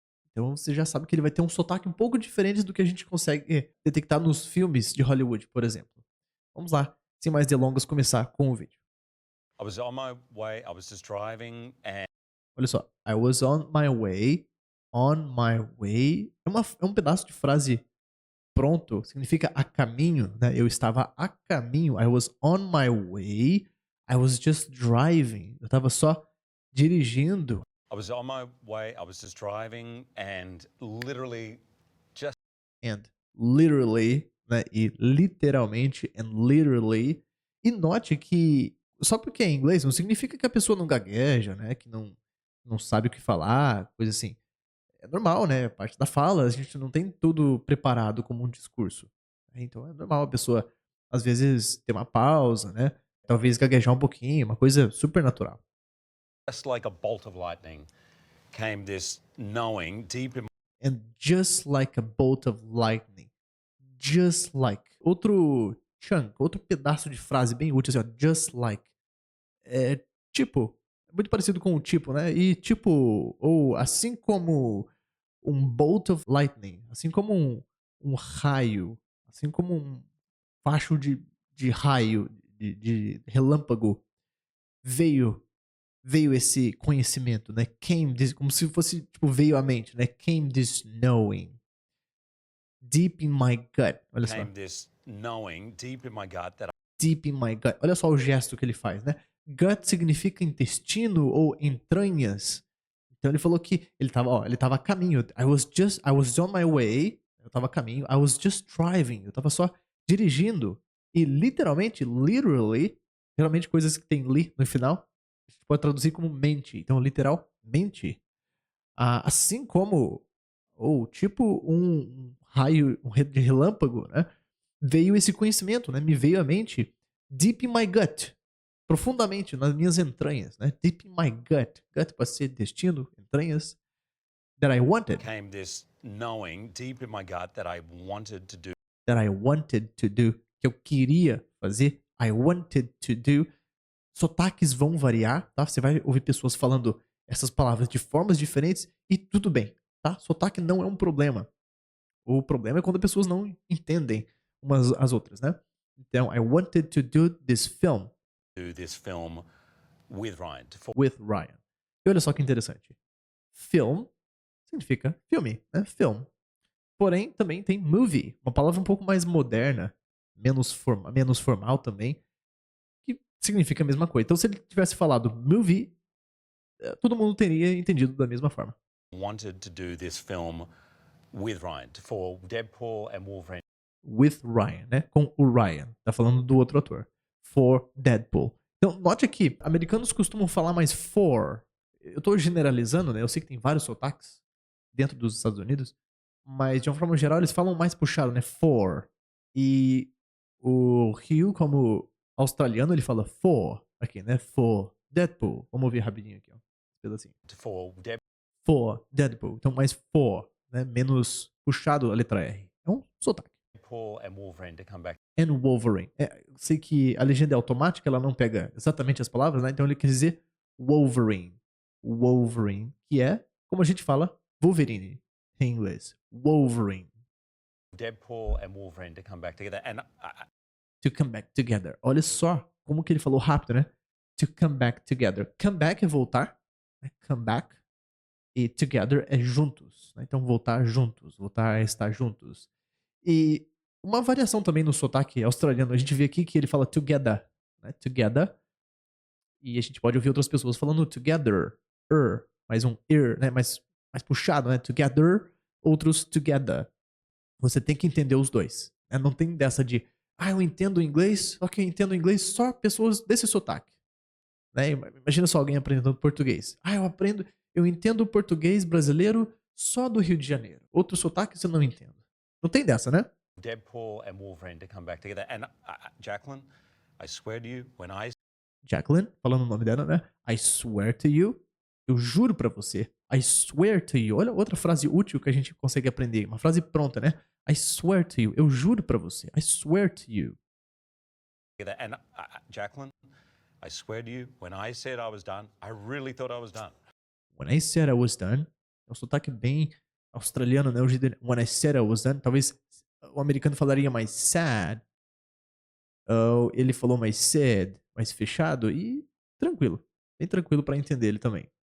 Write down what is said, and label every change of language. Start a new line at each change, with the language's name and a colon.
Portuguese: Então você já sabe que ele vai ter um sotaque um pouco diferente do que a gente consegue detectar nos filmes de Hollywood, por exemplo. Vamos lá, sem mais delongas, começar com o vídeo.
English: I was on my way. I was just driving, and
Portuguese: Olha só.
English: I was on my way. On my way.
Portuguese: É um pedaço de frase pronto. Significa a caminho, né? Eu estava a caminho.
English: I was on my way. I was just driving.
Portuguese: Eu estava só dirigindo.
English: I was on my way. I was just driving, and literally just And literally,
Portuguese: né? E literalmente.
English: And literally.
Portuguese: E note que só porque é em inglês não significa que a pessoa não gagueja, né? Que não sabe o que falar, coisa assim. É normal, né, é parte da fala, a gente não tem tudo preparado como um discurso, né, então é normal a pessoa, às vezes, ter uma pausa, né, talvez gaguejar um pouquinho, uma coisa super natural.
English: just like a bolt of lightning came this knowing deep in And just like a bolt of lightning, just like.
Portuguese: Outro chunk, outro pedaço de frase bem útil, assim, ó,
English: just like.
Portuguese: É tipo, é muito parecido com o tipo, né, e tipo, ou assim como um
English: bolt of lightning,
Portuguese: assim como um raio, assim como um facho de raio, de relâmpago, veio veio esse conhecimento, né?
English: Came this,
Portuguese: como se fosse, tipo, veio à mente, né?
English: Came this knowing deep in my gut.
Portuguese: Olha só.
English: came this knowing deep in my gut that Deep in my gut.
Portuguese: Olha só o gesto que ele faz, né? Gut significa intestino ou entranhas. Então ele falou que ele tava a caminho.
English: I was on my way.
Portuguese: Eu tava a caminho.
English: I was just driving.
Portuguese: Eu tava só dirigindo. E literalmente, literally, geralmente coisas que tem li no final, a gente pode traduzir como mente. Então, literalmente. Assim como, ou tipo um raio de relâmpago, né? Veio esse conhecimento, né? Me veio à mente
English: deep in my gut,
Portuguese: profundamente nas minhas entranhas, né?
English: Deep in my gut.
Portuguese: Gut pode ser intestino, entranhas.
English: That I wanted. came this knowing deep in my gut that I wanted to do. That I wanted to do.
Portuguese: Que eu queria fazer.
English: I wanted to do.
Portuguese: Sotaques vão variar, tá? Você vai ouvir pessoas falando essas palavras de formas diferentes e tudo bem, tá? Sotaque não é um problema. O problema é quando pessoas não entendem umas as outras, né? Então,
English: I wanted to do this film Do this film with Ryan. with Ryan.
Portuguese: E olha só que interessante. Film significa filme, né? Film. Porém, também tem movie, uma palavra um pouco mais moderna, menos formal também, que significa a mesma coisa. Então, se ele tivesse falado movie, todo mundo teria entendido da mesma forma.
English: Wanted to do this film with Ryan for Deadpool and Wolverine. With Ryan,
Portuguese: né? Com o Ryan. Tá falando do outro ator.
English: For Deadpool.
Portuguese: Então, note aqui, americanos costumam falar mais for. Eu tô generalizando, né? Eu sei que tem vários sotaques dentro dos Estados Unidos, mas de uma forma geral eles falam mais puxado, né? For. E o Hugh, como australiano, ele fala for aqui, né?
English: For Deadpool.
Portuguese: Vamos ouvir rapidinho aqui, ó. Esse pedacinho.
English: For Deadpool. For Deadpool.
Portuguese: Então, mais for, né? Menos puxado a letra R. É um sotaque.
English: And Wolverine to come back. And Wolverine.
Portuguese: Eu sei que a legenda é automática, ela não pega exatamente as palavras, né? Então ele quer dizer Wolverine. Wolverine, que é como a gente fala Wolverine em inglês.
English: Wolverine. Deadpool and Wolverine to come back together. And To come back together.
Portuguese: Olha só como que ele falou rápido, né?
English: To come back together. Come back
Portuguese: é voltar, né?
English: Come back.
Portuguese: E together é juntos, né? Então voltar juntos, voltar a estar juntos. E uma variação também no sotaque australiano, a gente vê aqui que ele fala together, né? Together. E a gente pode ouvir outras pessoas falando together, mais um né? Mais puxado, né? Together, outros together. Você tem que entender os dois, né? Não tem dessa de, eu entendo inglês, só que eu entendo inglês só pessoas desse sotaque, né? Imagina só alguém aprendendo português. Eu entendo o português brasileiro só do Rio de Janeiro. Outro sotaque você não entende. Não tem dessa, né?
English: Deadpool and Wolverine to come back together. And Jacqueline, I swear to you, when I
Portuguese: Jacqueline, falando o nome dela, né?
English: I swear to you.
Portuguese: Eu juro pra você.
English: I swear to you.
Portuguese: Olha outra frase útil que a gente consegue aprender. Uma frase pronta, né?
English: I swear to you.
Portuguese: Eu juro pra você.
English: I swear to you. and Jacqueline, I swear to you, when I said I was done, I really thought I was done. When I said I was done.
Portuguese: É um sotaque bem australiano, né?
English: When I said I was done.
Portuguese: Talvez o americano falaria mais sad. Ele falou mais said, mais fechado e tranquilo. Bem tranquilo pra entender ele também.